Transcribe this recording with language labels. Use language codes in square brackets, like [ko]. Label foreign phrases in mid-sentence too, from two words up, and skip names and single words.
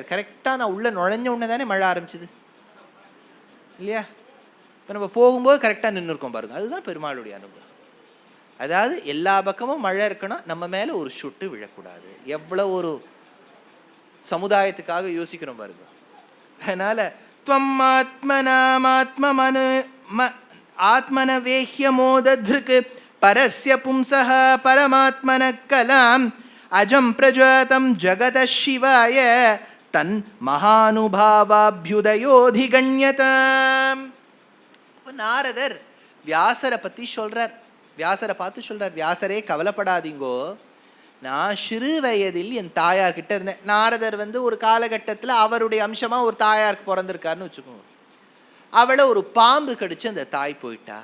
[ta] கரெக்டா நான் உள்ள நுழைஞ்ச உடனே தானே மழை ஆரம்பிச்சது இல்லையா? இப்போ நம்ம போகும்போது கரெக்டா நின்று இருக்கோம் பாருங்க, அதுதான் பெருமாளுடைய அனுகிரகம். அதாவது எல்லா பக்கமும் மழை இருக்கணும், நம்ம மேல ஒரு சுட்டு விழக்கூடாது. எவ்வளவு ஒரு சமுதாயத்துக்காக யோசிக்கிறோம் பாருங்க. [sa] அதனால त्वम् आत्मनामात्ममनु आत्मनवेह्यमोदधृक् परस्य पुंसः परमात्मनः कलाम् अजं प्रजातं जगतः शिवाय तन् महानुभावाभ्युदयोधिगण्यताम्. [ta] நாரதர் வியாசரை பத்தி சொல்றார். வியாசரை பார்த்து சொல்றார், வியாசரே கவலைப்படாதீங்கோ, நான் சிறு வயதில் என் தாயார்கிட்ட இருந்தேன். நாரதர் ஒரு காலகட்டத்தில் அவருடைய அம்சமா ஒரு தாயாருக்கு பிறந்திருக்காருன்னு வச்சுக்கோங்க. அவளை ஒரு பாம்பு கடிச்சு அந்த தாய் போயிட்டா.